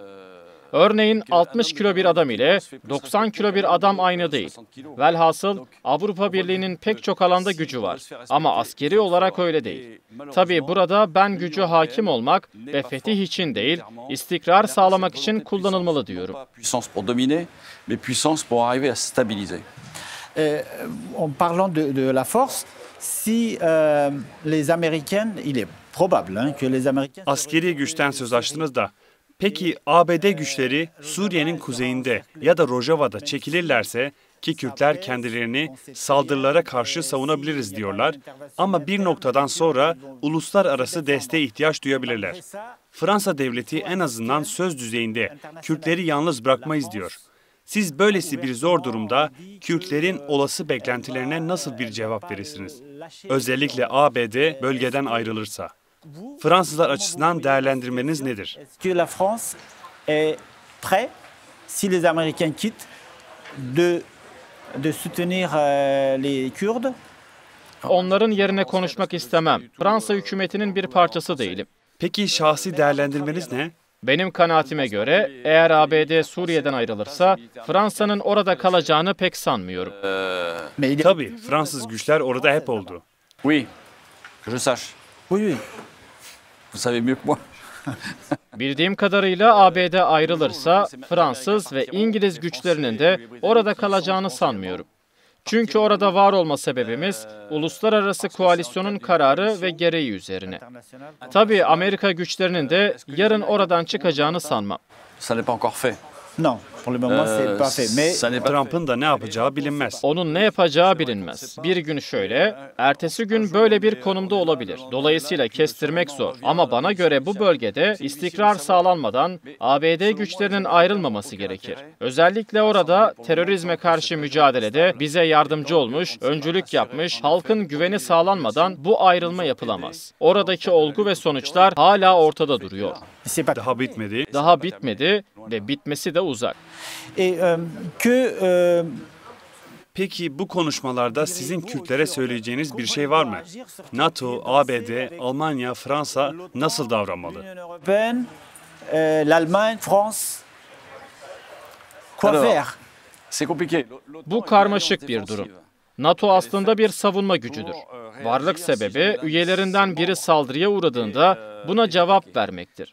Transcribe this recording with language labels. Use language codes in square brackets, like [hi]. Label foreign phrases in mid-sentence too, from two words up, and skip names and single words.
[tr] Örneğin 60 kilo bir adam ile 90 kilo bir adam aynı değil. Velhasıl Avrupa Birliği'nin pek çok alanda gücü var. Ama askeri olarak öyle değil. Tabii burada ben gücü hakim olmak ve fetih için değil, istikrar sağlamak için kullanılmalı diyorum. [fr] En parlant de la force, si les Américains, il est probable que les Américains... [tr] Askeri güçten söz açtınız da, peki ABD güçleri Suriye'nin kuzeyinde ya da Rojava'da çekilirlerse, ki Kürtler kendilerini saldırılara karşı savunabiliriz diyorlar, ama bir noktadan sonra uluslararası desteğe ihtiyaç duyabilirler. Fransa devleti en azından söz düzeyinde Kürtleri yalnız bırakmayız diyor. Siz böylesi bir zor durumda Kürtlerin olası beklentilerine nasıl bir cevap verirsiniz? Özellikle ABD bölgeden ayrılırsa. Fransızlar açısından değerlendirmeniz nedir? [fr] Est-ce que la France est prête, si les Américains quittent, de soutenir les Kurdes? [tr] Onların yerine konuşmak istemem. Fransa hükümetinin bir parçası değilim. Peki şahsi değerlendirmeniz ne? Benim kanaatime göre eğer ABD Suriye'den ayrılırsa Fransa'nın orada kalacağını pek sanmıyorum. [fr] Mais il y a- [tr] Tabii, Fransız güçler orada hep oldu. [fr] Oui, que je sache. Oui, oui. Vous savez mieux que moi. [tr] Bildiğim kadarıyla ABD ayrılırsa Fransız ve İngiliz güçlerinin de orada kalacağını sanmıyorum. Çünkü orada var olma sebebimiz uluslararası koalisyonun kararı ve gereği üzerine. Tabii Amerika güçlerinin de yarın oradan çıkacağını sanmam. [fr] Ça n'est pas encore fait. Non, pour le moment, c'est pas fait. Mais Ça n'est pas fait. [tr] Trump'ın da ne yapacağı bilinmez. Onun ne yapacağı bilinmez. Bir gün şöyle, ertesi gün böyle bir konumda olabilir. Dolayısıyla kestirmek zor. Ama bana göre bu bölgede istikrar sağlanmadan ABD güçlerinin ayrılmaması gerekir. Özellikle orada terörizme karşı mücadelede bize yardımcı olmuş, öncülük yapmış, halkın güveni sağlanmadan bu ayrılma yapılamaz. Oradaki olgu ve sonuçlar hala ortada duruyor. [fr] c'est pas. [tr] Daha bitmedi. Daha bitmedi ve bitmesi de uzak. [fr] Et que [tr] Peki bu konuşmalarda sizin Kürtlere söyleyeceğiniz bir şey var mı? NATO, ABD, Almanya, Fransa nasıl davranmalı? [fr] l'Union européenne, l'Allemagne, France, quoi Alors, faire? C'est compliqué. [tr] Bu karmaşık bir durum. NATO aslında bir savunma gücüdür. Varlık sebebi üyelerinden biri saldırıya uğradığında buna cevap vermektir.